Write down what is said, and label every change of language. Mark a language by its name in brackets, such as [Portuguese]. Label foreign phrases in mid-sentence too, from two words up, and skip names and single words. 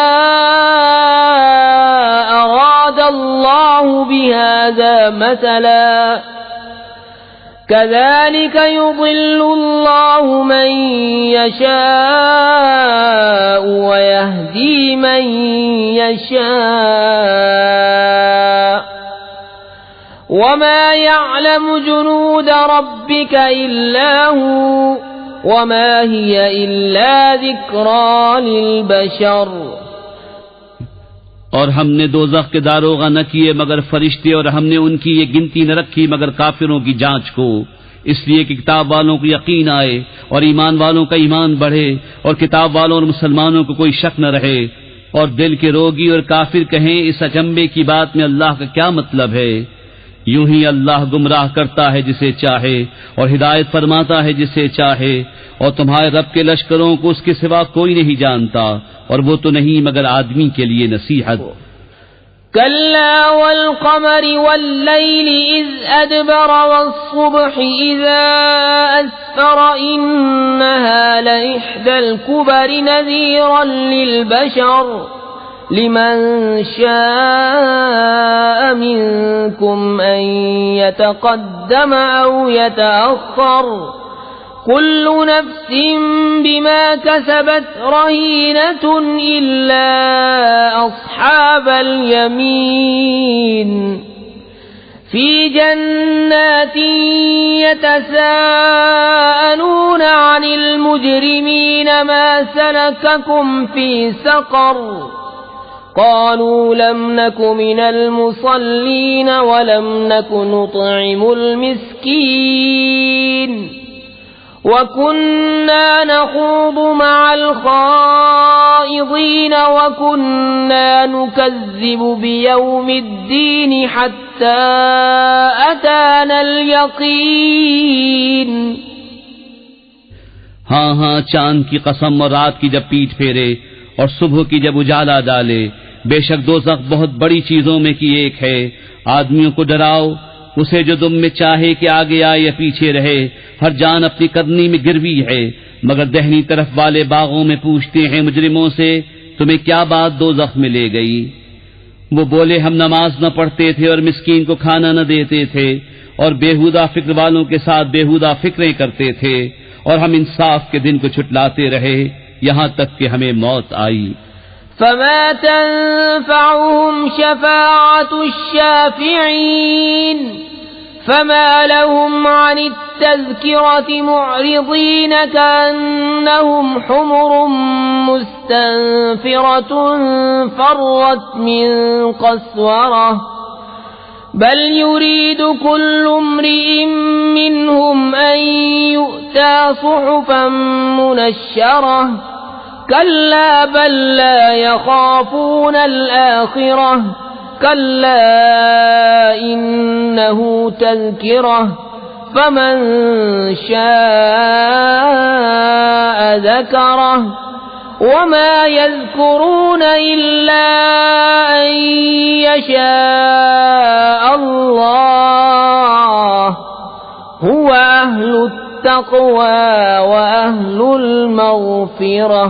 [Arabic] أراد الله بهذا مثلا كذلك يضل الله من يشاء ويهدي من يشاء وما يعلم جنود ربك إلا هو وما هي إلا ذكرى للبشر। [Urdu] اور ہم نے دوزخ کے داروغہ نہ کیے مگر فرشتے، اور ہم نے ان کی یہ گنتی نہ رکھی مگر کافروں کی جانچ کو. اس لیے کہ کتاب والوں کو یقین آئے اور ایمان والوں کا ایمان بڑھے اور کتاب والوں اور مسلمانوں کو کوئی شک نہ رہے. اور دل کے روگی اور کافر کہیں، اس اچنبے کی بات میں اللہ کا کیا مطلب ہے? یوں ہی اللہ گمراہ کرتا ہے جسے چاہے اور ہدایت فرماتا ہے جسے چاہے، اور تمہارے رب کے لشکروں کو اس کے سوا کوئی نہیں جانتا، اور وہ تو نہیں مگر آدمی کے لیے نصیحت. [Arabic] كلا والقمر والليل إذ أدبر والصبح إذا أسفر إنها لإحدى الكبر نذيرا للبشر لمن شاء منكم أن يتقدم أو يتأخر كل نفس بما كسبت رهينة إلا أصحاب اليمين في جنات يتساءلون عن المجرمين ما سلككم في سقر قالوا لم نك من المصلين ولم نك نطعم المسكين وكنا نخوض مع الخائضين وكنا نكذب بيوم الدين حتى أتانا اليقين. [Urdu] ہاں ہاں، چاند کی قسم اور رات کی جب پیٹھ پھیرے اور صبح کی جب اجالا ڈالے، بیشک دوزخ بہت بڑی چیزوں میں کی ایک ہے. آدمیوں کو ڈراؤ، اسے جو تم میں چاہے کہ آگے آئے یا پیچھے رہے. ہر جان اپنی کرنی میں گروی ہے، مگر دہنی طرف والے باغوں میں پوچھتے ہیں مجرموں سے، تمہیں کیا بات دوزخ میں لے گئی? وہ بولے، ہم نماز نہ پڑھتے تھے اور مسکین کو کھانا نہ دیتے تھے اور بیہودہ فکر والوں کے ساتھ بیہودہ فکریں کرتے تھے، اور ہم انصاف کے دن کو جھٹلاتے رہے یہاں تک کہ ہمیں موت آئی. [Arabic] فما تنفعهم شفاعة الشافعين فما لهم عن التذكرة معرضين كأنهم حمر مستنفرة فرت من قسورة بل يريد كل امرئ منهم أن يؤتى صحفا منشرة كلا بل لا يخافون الآخرة كلا إنه تذكرة فمن شاء ذكره وما يذكرون إلا أن يشاء الله هو أهل التقوى وأهل المغفرة.